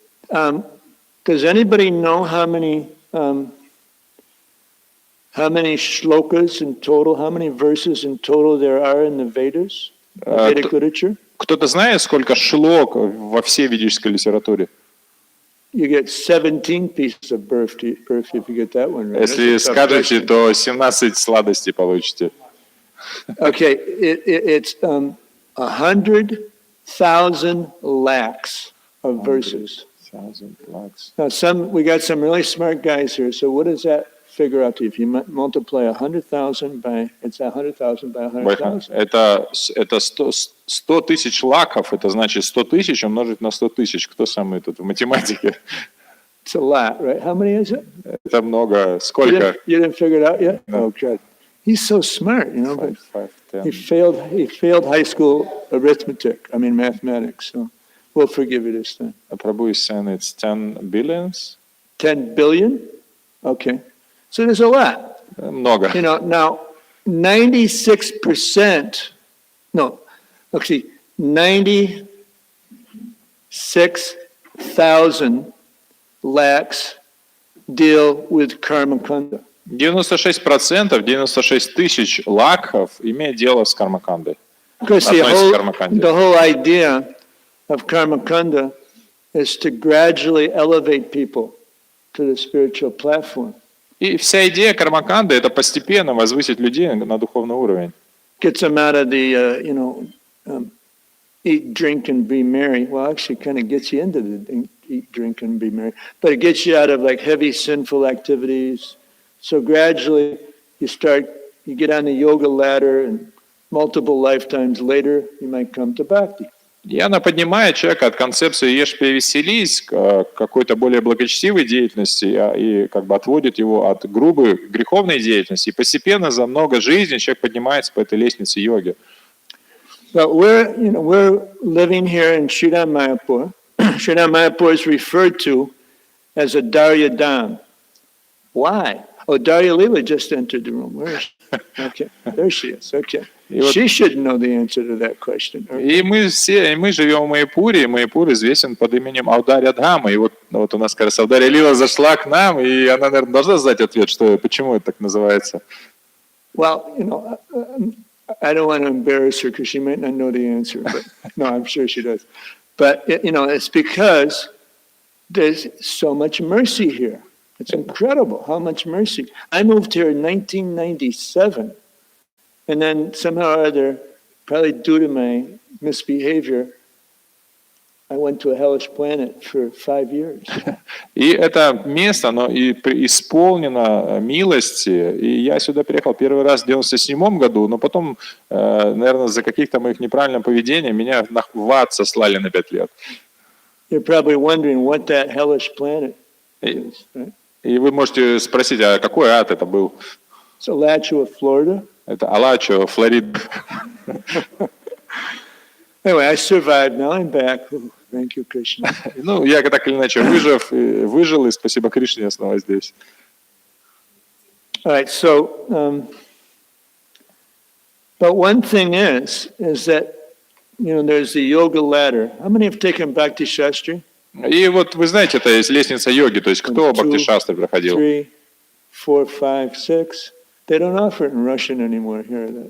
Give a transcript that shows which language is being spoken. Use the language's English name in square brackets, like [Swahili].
[English] Does anybody know how many shlokas in total, how many verses in total there are in the Vedas, Vedic literature? [Russian] Кто-то знает, сколько шлок во всей ведической литературе? [English] You get 17 pieces of Burfi if you get that one right. [Russian] Если скажете, то 17 сладостей получите. [English] Okay, it's 100,000 lakhs of verses. Now, we got some really smart guys here. So, what does that figure out to you? If you multiply 100,000 by, it's 100,000 by 100,000. [Russian] Это 100 тысяч лаков, это значит 100 тысяч умножить на 100 тысяч. Кто самый тут в математике? [English] It's a lot, right? How many is it? [Russian] Это много. Сколько? [English] You didn't figure it out yet? No. Oh, God. He's so smart, you know, but 5, 10. he failed high school mathematics, so we'll forgive you this time. Прабhu is saying it's 10 billions. 10 billion? Okay. So there's a lot. [Russian] Много. [English] You know, now 96%, no, actually 96,000 lakhs deal with karma kanda. [Russian] 96%, 96 тысяч лакхов имеет дело с кармакандой. [English] Because the whole idea of karma kanda is to gradually elevate people to the spiritual platform. [Russian] И вся идея кармаканды – это постепенно возвысить людей на духовный уровень. [English] Gets them out of the, eat, drink, and be merry. Well, actually, kind of gets you into the eat, drink, and be merry. But it gets you out of like heavy sinful activities. So gradually, you get on the yoga ladder, and multiple lifetimes later, you might come to bhakti. [Russian] И она поднимает человека от концепции «ешь, пей, веселись» к какой-то более благочестивой деятельности и как бы отводит его от грубой греховной деятельности. И постепенно за много жизней человек поднимается по этой лестнице йоги. [English] But we're living here in Sridhar Mayapur. Sridhar Mayapur is referred to as a Darya Dham. Why? Oh, Darya Leela just entered the room. Where is she? Okay, there she is. Okay. She should know the answer to that question. [Russian] И мы живем в Майяпуре, и Майяпур известен под именем Аударья Дхама. И вот у нас, как раз, Аударья Лила зашла к нам, и она, наверное, должна знать ответ, почему это так называется. [English] Well, I don't want to embarrass her because she might not know the answer, but no, I'm sure she does. But, it's because there's so much mercy here. It's incredible how much mercy. I moved here in 1997, and then somehow or other, probably due to my misbehavior, I went to a hellish planet for 5 years. [Russian] И это место, оно исполнено милости. И я сюда приехал первый раз в 1997 году, но потом, наверное, за каких-то моих неправильных поведений меня в ад сослали на 5 лет. [English] You're probably wondering what that hellish planet is, right? [Russian] И вы можете спросить, а какой ад это был? [English] It's Alachua, Florida. [Russian] Это Алачо, Флорида. [English] Anyway, I survived. Now I'm back. Oh, thank you, Krishna. [Russian] Ну, я так или иначе выжил, и спасибо Кришне, я снова здесь. [English] All right, so, but one thing is that, there's the yoga ladder. How many have taken Bhakti Shastri? [Russian] И вот вы знаете, это есть лестница йоги, то есть кто Бхакти-шастры проходил? [English] 3, 4, 5, 6. They don't offer it in Russian anymore here.